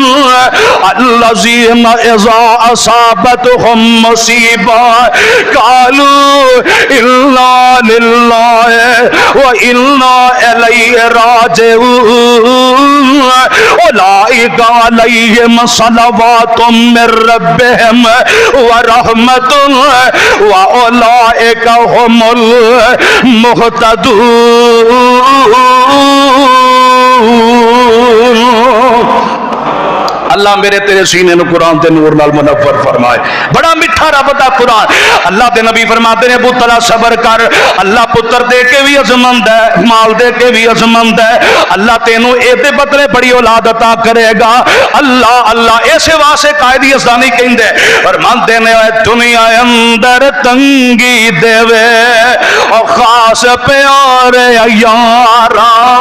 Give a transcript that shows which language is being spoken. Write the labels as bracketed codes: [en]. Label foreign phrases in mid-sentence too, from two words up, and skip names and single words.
[ar] الذين اذا اصابتهم مصيبه قالوا انا لله وانا اليه راجعون اولئك عليهم صلوات من ربهم ورحمه واولئك هم [pa] المهتدون اللہ میرے تیرے سینے نو قرآن تے نور نال منور فرمائے بڑا میٹھا رب دا قرآن اللہ دے نبی [ur] فرماتے ہیں [pa] ابو طلحہ صبر کر اللہ پتر دے کے بھی عظمت ہے مال دے کے بھی عظمت ہے اللہ تینوں اے دے بدلے بڑی اولاد عطا کرے گا اللہ اللہ ایسے واسے قائدی ازدانی کہندے [ur] فرماتے ہیں [pa] دنیا اندر تنگی دے وے اور خاص پیارے یارا